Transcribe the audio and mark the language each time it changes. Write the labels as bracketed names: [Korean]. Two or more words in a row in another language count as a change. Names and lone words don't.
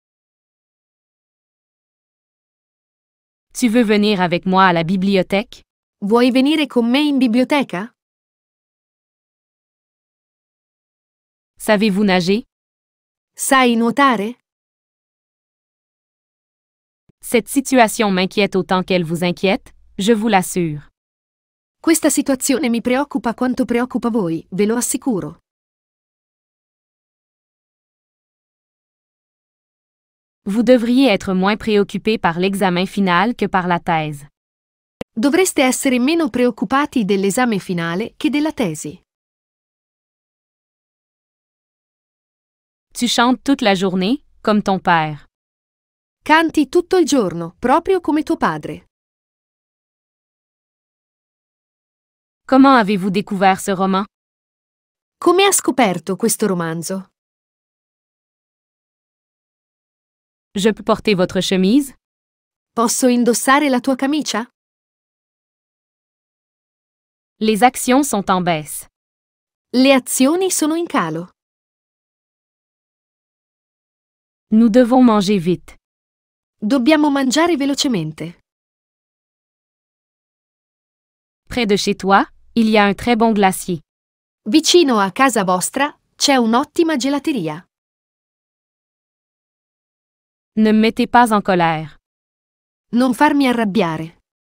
[French] Tu veux venir avec moi à la bibliothèque? [Italian] Vuoi venire con me in biblioteca? [French] Savez-vous nager? [Italian] Sai nuotare? [French] Cette situation m'inquiète autant qu'elle vous inquiète, je vous l'assure. [Italian] Questa situazione mi preoccupa quanto preoccupa voi, ve lo assicuro. [French] Vous devriez être moins préoccupé par l'examen final que par la thèse. [Italian] Dovreste essere meno preoccupati dell'esame finale che della tesi. [French] Tu chantes toute la journée, comme ton père. [Italian] Canti tutto il giorno, proprio come tuo padre. [French] Comment avez-vous découvert ce roman? [Italian] Come ha scoperto questo romanzo? [French] Je peux porter votre chemise? [Italian] Posso indossare la tua camicia? [French] Les actions sont en baisse. [Italian] Le azioni sono in calo. [French] Nous devons manger vite. [Italian] Dobbiamo mangiare velocemente. [French] Près de chez toi, il y a un très bon glacier. [Italian] Vicino a casa vostra c'è un'ottima gelateria. [French] Ne me mettez pas en colère. [Italian] Non farmi arrabbiare.